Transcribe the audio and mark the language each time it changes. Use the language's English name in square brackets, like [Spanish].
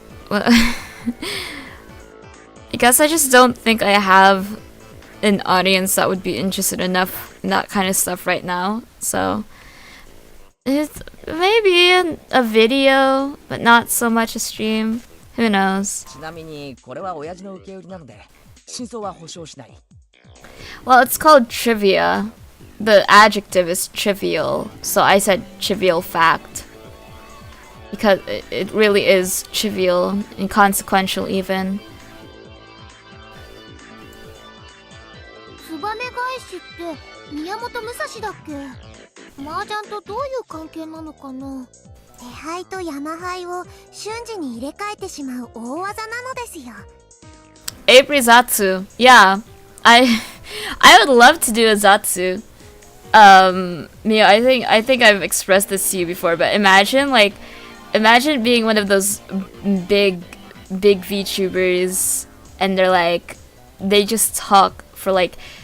[English] I guess I just don't think I have an audience that would be interested enough in that kind of stuff right now. So it's maybe a video, but not so much a stream. Who knows? [Japanese] ちなみにこれは親父の受け売りなので真相は保証しない。 [English] Well, it's called trivia. The adjective is trivial, so I said trivial fact. Because it really is trivial, inconsequential even. [Japanese] ツバメ返しって宮本武蔵だっけ？麻雀とどういう関係なのかな？手牌と山牌を瞬時に入れ替えてしまう大技なのですよ。 [English] Zatsu. Yeah. I would love to do a Zatsu. Mia, I think I've expressed this to you before, but imagine being one of those big VTubers and they just talk for like